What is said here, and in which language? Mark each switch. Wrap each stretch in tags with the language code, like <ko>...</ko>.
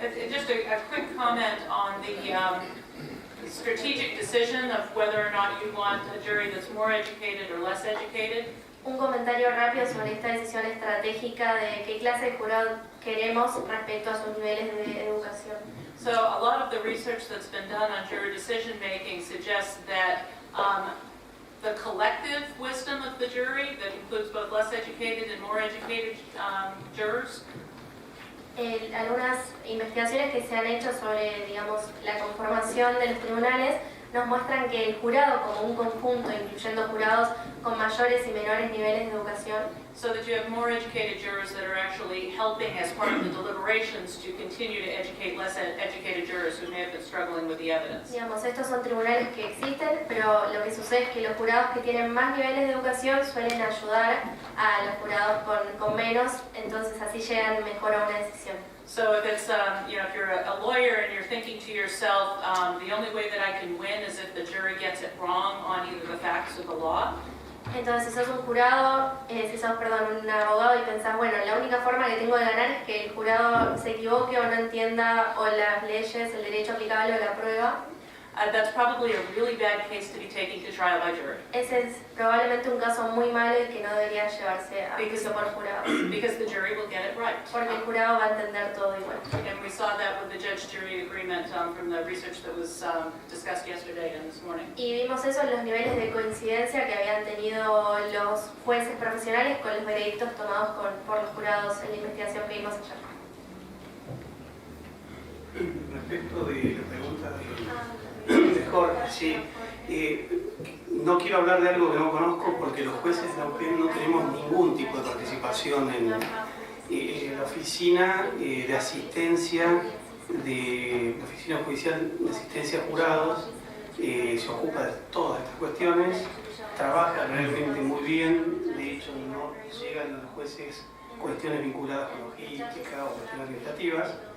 <en>Just a quick comment on the strategic decision of whether or not you want a jury that's more educated or less educated.</en> <es>Un comentario rápido sobre esta decisión estratégica de qué clase de jurado queremos respecto a sus niveles de educación.</es> <en>So a lot of the research that's been done on juror decision making suggests that the collective wisdom of the jury, that includes both less educated and more educated jurors,</en> <es>Algunas investigaciones que se han hecho sobre, digamos, la conformación de los tribunales nos muestran que el jurado como un conjunto, incluyendo jurados con mayores y menores niveles de educación,</es> <en>so that you have more educated jurors that are actually helping as part of the deliberations to continue to educate less educated jurors who may have been struggling with the evidence.</en> <es>digamos, estos son tribunales que existen, pero lo que sucede es que los jurados que tienen más niveles de educación suelen ayudar a los jurados con menos, entonces así llegan mejor a una decisión.</es> <en>So if it's, if you're a lawyer and you're thinking to yourself, the only way that I can win is if the jury gets it wrong on either the facts or the law.</en> <es>Entonces, si sos un jurado, un abogado y pensás, bueno, la única forma que tengo de ganar es que el jurado se equivoque o no entienda o las leyes, el derecho aplicable o la prueba.</es> <en>That's probably a really bad case to be taken to trial by jury.</en> <es>Ese es probablemente un caso muy malo y que no debería llevarse a juicio por jurados.</es> <en>Because the jury will get it right.</en> <es>Porque el jurado va a entender todo igual.</es> <en>And we saw that with the judge-jury agreement from the research that was discussed yesterday and this morning.</en> <es>Y vimos eso en los niveles de coincidencia que habían tenido los jueces profesionales con los veredictos tomados por los jurados en la investigación que vimos ayer. Respecto de la pregunta de Jorge, sí, no quiero hablar de algo que no conozco porque los jueces de la UPEN no tenemos ningún tipo de participación en la oficina de asistencia, de la oficina judicial de asistencia a jurados, se ocupa de todas estas cuestiones, trabaja realmente muy bien, de hecho no llegan a los jueces cuestiones vinculadas con logística o cuestiones administrativas.</es>